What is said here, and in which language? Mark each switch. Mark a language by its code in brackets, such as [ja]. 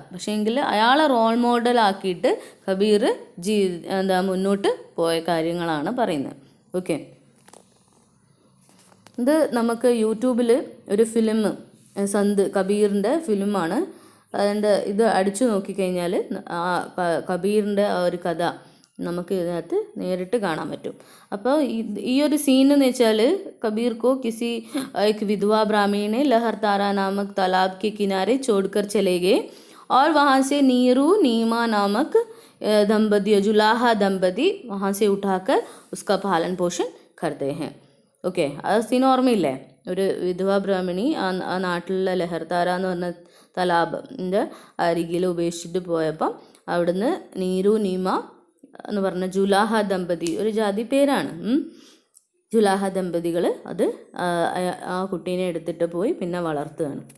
[ml] പക്ഷേങ്കിൽ അയാളെ റോൾ മോഡലാക്കിയിട്ട് കബീർ മുന്നോട്ട് പോയ കാര്യങ്ങളാണ് പറയുന്നത്. ഓക്കെ, ഇത് നമുക്ക് യൂട്യൂബിൽ ഒരു ഫിലിം, സന്ത് കബീറിൻ്റെ ഫിലിമാണ്. അതിൻ്റെ ഇത് അടിച്ചു നോക്കിക്കഴിഞ്ഞാൽ കബീറിൻ്റെ ആ ഒരു കഥ നമുക്ക് ഇതിനകത്ത് നേരിട്ട് കാണാൻ പറ്റും. അപ്പോൾ ഈ ഒരു സീൻ എന്ന് വെച്ചാൽ [hi] कबीर को किसी एक विधवा ब्राह्मणी ने लहरतारा नामक तालाब के किनारे छोड़कर चले गए और वहाँ से नीरू नीमा नामक दंपति, जुलाहा दंपति वहाँ से उठाकर उसका पालन पोषण करते हैं. [ml] ഓക്കെ, ആ സീൻ ഓർമ്മയില്ലേ? ഒരു വിധവാ ബ്രാഹ്മണി ആ നാട്ടിലുള്ള ലഹർതാര എന്ന് പറഞ്ഞ തലാബിൻ്റെ അരികിൽ ഉപേക്ഷിച്ചിട്ട് പോയപ്പം അവിടുന്ന് നീരു നീമ എന്ന് പറഞ്ഞ ജുലാഹ ദമ്പതി, ഒരു ജാതി പേരാണ്, ജുലാഹ ദമ്പതികൾ അത് ആ കുട്ടീനെ എടുത്തിട്ട് പോയി പിന്നെ വളർത്തുകയാണ്.